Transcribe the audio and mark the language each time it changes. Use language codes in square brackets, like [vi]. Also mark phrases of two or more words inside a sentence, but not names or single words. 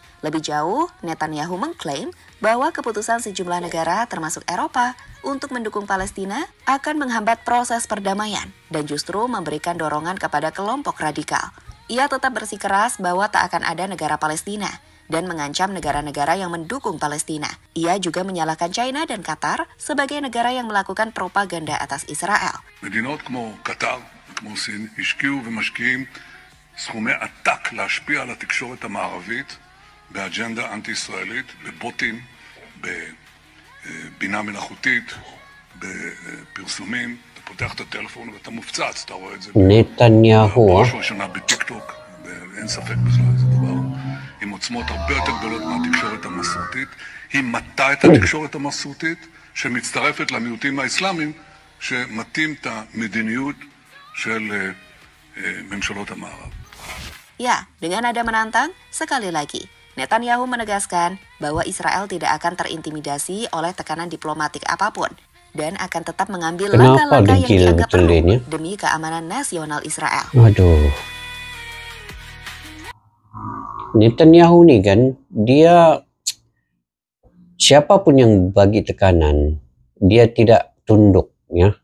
[id] Lebih jauh, Netanyahu mengklaim bahwa keputusan sejumlah negara termasuk Eropa untuk mendukung Palestina akan menghambat proses perdamaian dan justru memberikan dorongan kepada kelompok radikal. Ia tetap bersikeras bahwa tak akan ada negara Palestina dan mengancam negara-negara yang mendukung Palestina. Ia juga menyalahkan China dan Qatar sebagai negara yang melakukan propaganda atas Israel. [he] מדינות כמו קטר וכמו סין השקיעו ומשקיעים סכומי עתק להשפיע על התקשורת המערבית באג'נדה אנטי-ישראלית, בבוטים, בבינה מלאכותית, בפרסומים. אתה פותח את הטלפון ואתה מופצץ, אתה רואה את זה. נתניהו. בראש ובראשונה בטיק-טוק, אין ספק בכלל, זה דבר עם עוצמות הרבה יותר גדולות מהתקשורת המסורתית. היא מטה את התקשורת המסורתית, שמצטרפת למיעוטים האסלאמיים, שמטים את המדיניות של ממשלות המערב. [id] Ya, dengan nada menantang, sekali lagi, Netanyahu menegaskan bahwa Israel tidak akan terintimidasi oleh tekanan diplomatik apapun dan akan tetap mengambil langkah-langkah yang dianggap perlu demi keamanan nasional Israel. Waduh. Netanyahu nih kan, dia siapapun yang bagi tekanan, dia tidak tunduk ya.